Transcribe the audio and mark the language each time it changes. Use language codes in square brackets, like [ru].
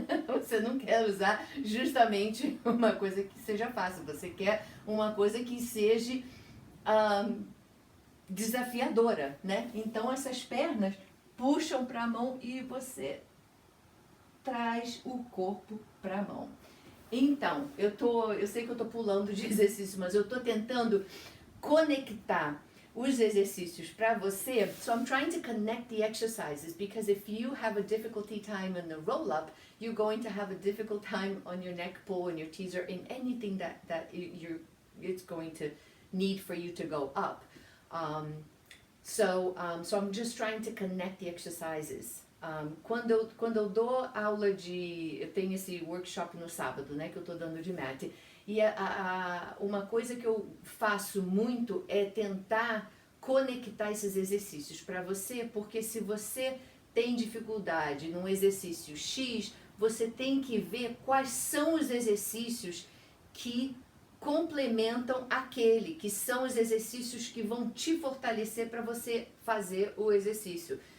[pt] Você não quer usar justamente uma coisa que seja fácil, você quer uma coisa que seja desafiadora, né? Então essas pernas puxam para a mão e você traz o corpo para a mão. Então, eu sei que eu estou pulando de exercício, mas eu estou tentando conectar os exercícios para você. [en] So I'm trying to connect the exercises because if you have a difficulty time in the roll up, you're going to have a difficult time on your neck pull and your teaser in anything that it's going to need for you to go up. So I'm just trying to connect the exercises. [pt] Quando eu dou aula eu tenho esse workshop no sábado, né, que eu estou dando de mat, e uma coisa que eu faço muito é tentar conectar esses exercícios para você, porque se você tem dificuldade num exercício X, você tem que ver quais são os exercícios que complementam aquele, que são os exercícios que vão te fortalecer para você fazer o exercício.